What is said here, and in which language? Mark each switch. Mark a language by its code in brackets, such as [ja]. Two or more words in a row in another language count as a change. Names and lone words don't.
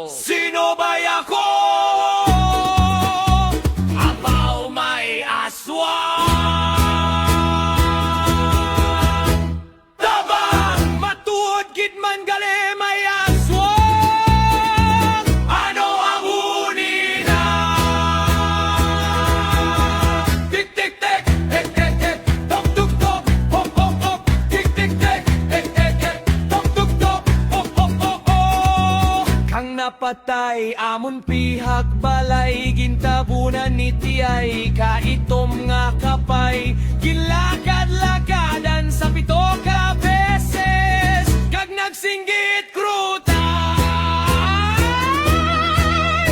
[hil] Sino ba ako? Abaw may aswang. Tabang matuod gid man gali may aswang. Ano ang huni na? Tik tik tik, ek ek ek, tok tok tok, hop hop hop. Tik tik tik, ek ek ek, tok tok tok, hop hop hop hop. Kang napatay amon pihak balay, gintabunan ni tiyay kaitom nga kapay. Gilakad-lakadan sa pito ka beses, kag nagsinggit krutay.